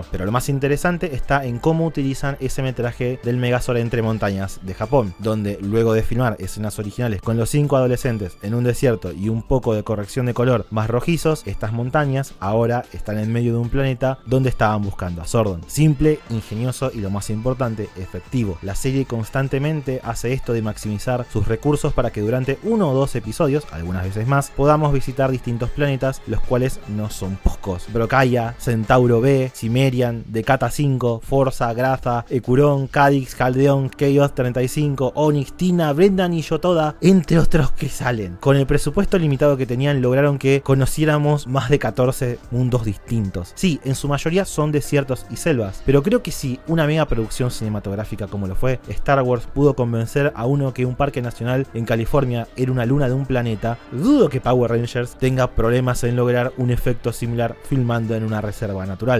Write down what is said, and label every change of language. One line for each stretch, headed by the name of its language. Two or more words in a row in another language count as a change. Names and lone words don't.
Spanish: Pero lo más interesante está en cómo utilizan ese metraje del Megazord entre montañas de Japón, donde luego de filmar escenas originales con los 5 adolescentes en un desierto y un poco de corrección de color más rojizos, estas montañas ahora están en medio de un planeta donde estaban buscando a Zordon. Simple, ingenioso y lo más importante, efectivo. La serie constantemente hace esto de maximizar sus recursos para que durante 1 o 2 episodios, algunas veces más, podamos visitar distintos planetas, los cuales no son pocos. Brocaya, Centauro B, Cimmerian, Decata 5, Forza, Graza, Ecurón, Cadix, Caldeón, Chaos 35, Onyx, Tina, Brendan y Yotoda, entre otros que salen. Con el presupuesto limitado que tenían, lograron que conociéramos más de 14 mundos distintos. Sí, en su mayoría son desiertos y selvas, pero creo que si una mega producción cinematográfica como lo fue Star Wars pudo convencer a uno que un parque nacional en California era una luna de un planeta, dudo que Power Rangers tenga problemas en lograr un efecto similar filmando en una reserva natural.